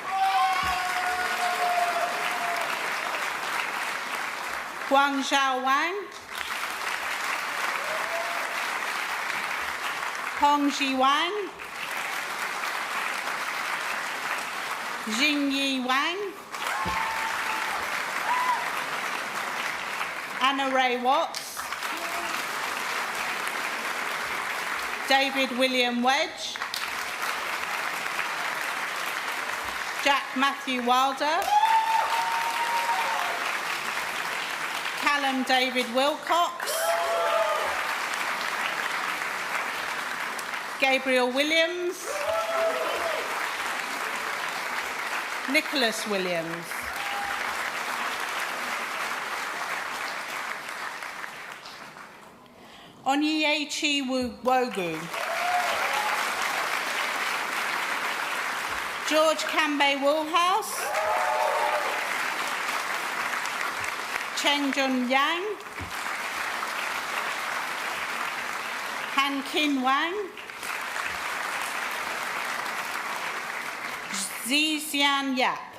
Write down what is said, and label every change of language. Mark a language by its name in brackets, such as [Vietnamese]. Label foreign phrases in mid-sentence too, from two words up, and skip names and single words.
[English] Guang Zhao Wang. Hong Ji Wang. Jingyi Wang. Anna Ray Watts. David William Wedge. Jack Matthew Wilder. Callum David Wilcox. Gabriel Williams. Nicholas Williams. Onyechi Wogu. George Canbay Woolhouse. Cheng Jun Yang. Han Kin Wang. Zixian Yap.